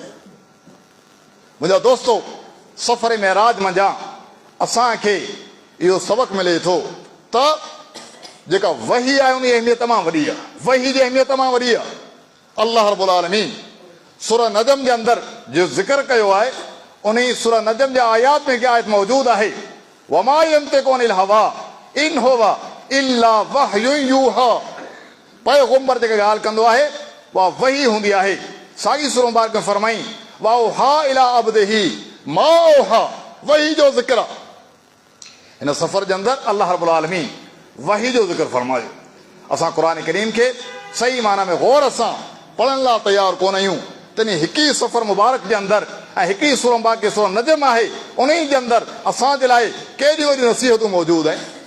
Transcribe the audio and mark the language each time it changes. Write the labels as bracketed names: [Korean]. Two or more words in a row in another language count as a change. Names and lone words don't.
[Sindhi] मुंहिंजा दोस्तो, सफ़र मेराज मंझां असांखे इहो सबक़ मिले थो त जेका वही आहे उन जी अहमियत तमामु वॾी आहे, वही जी अहमियत तमामु वॾी आहे। अल्लाह रब्बुल आलमीन सूरह नजम जे अंदरि जो ज़िक्र कयो आहे, उन सूरह नजम जे आयात में हिकु आयत मौजूदु आहे, [Arabic] وما ينطق عن الهوى إن هو إلا وحي يوحى. [Sindhi] पैगंबर जेके ॻाल्हि कंदो आहे उहा वही हूंदी आहे। साॻी सूरह मुबारक में फरमाई, [Arabic] فأوحى إلى عبده ما أوحى, [Sindhi] वही जो ज़िक्र आहे। हिन सफ़र जे अंदरि अल्लाह रब्बुल आलमीन वही जो ज़िक्र फरमायो। असां क़ुरान करीम खे सही माना में गौर सां पढ़ण लाइ तयारु कोन आहियूं, तॾहिं हिकु ई सफ़र मुबारक जे अंदरि ऐं हिकु ई सूरह मुबारक सूरह नजम आहे, उन जे अंदरि असांजे लाइ केॾियूं वॾियूं नसीहतूं मौजूदु आहिनि।